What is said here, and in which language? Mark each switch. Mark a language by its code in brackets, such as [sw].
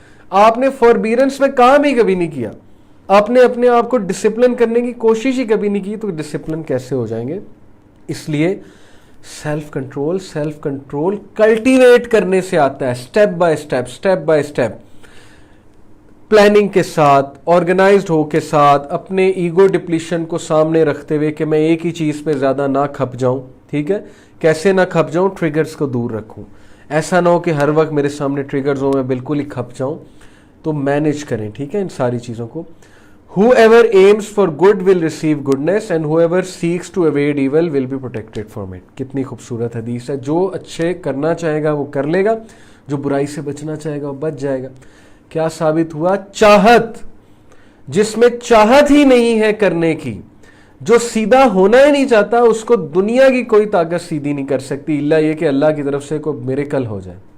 [ur] آپ نے فوربیئرنس میں کام ہی کبھی نہیں کیا, آپ نے اپنے آپ کو ڈسپلن کرنے کی کوشش ہی کبھی نہیں کی, تو ڈسپلن کیسے ہو جائیں گے؟ اس لیے سیلف کنٹرول کلٹیویٹ کرنے سے آتا ہے, سٹیپ بائی سٹیپ, پلاننگ کے ساتھ, آرگنائزڈ ہو کے ساتھ, اپنے ایگو ڈپلیشن کو سامنے رکھتے ہوئے کہ میں ایک ہی چیز پہ زیادہ نہ کھپ جاؤں. ٹھیک ہے, کیسے نہ کھپ جاؤں؟ ٹریگرز کو دور رکھوں. ایسا نہ ہو کہ ہر وقت میرے سامنے ٹریگرز ہوں, میں بالکل ہی کھپ جاؤں. تو مینیج کریں, ٹھیک ہے, ان ساری چیزوں کو. [en] Whoever aims for good will receive goodness and whoever seeks to evade evil will be protected from it. [ur] کتنی خوبصورت حدیث ہے. جو اچھے کرنا چاہے گا وہ کر لے گا, جو برائی سے بچنا چاہے گا وہ بچ جائے گا. کیا ثابت ہوا؟ چاہت. جس میں چاہت ہی نہیں ہے کرنے کی, جو سیدھا ہونا ہی نہیں چاہتا, اس کو دنیا کی کوئی طاقت سیدھی نہیں کر سکتی, الا یہ کہ اللہ کی طرف سے کوئی میریکل ہو جائے.